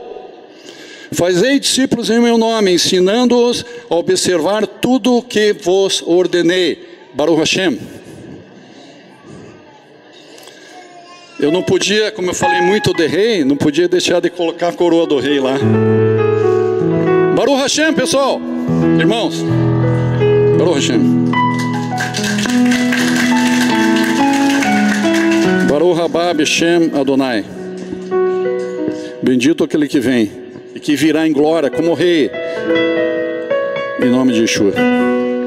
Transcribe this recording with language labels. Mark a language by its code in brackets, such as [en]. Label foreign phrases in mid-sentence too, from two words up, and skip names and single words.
[pt] Fazei discípulos em meu nome, ensinando-os a observar tudo o que vos ordenei. [he] ברוך השם. [pt] Eu não podia, como eu falei muito de rei, não podia deixar de colocar a coroa do rei lá. [he] ברוך השם, [pt] pessoal, irmãos. [he] ברוך השם. ברוך הבא בשם אדוני. [pt] Bendito aquele que vem e que virá em glória como rei, em nome de Yeshua.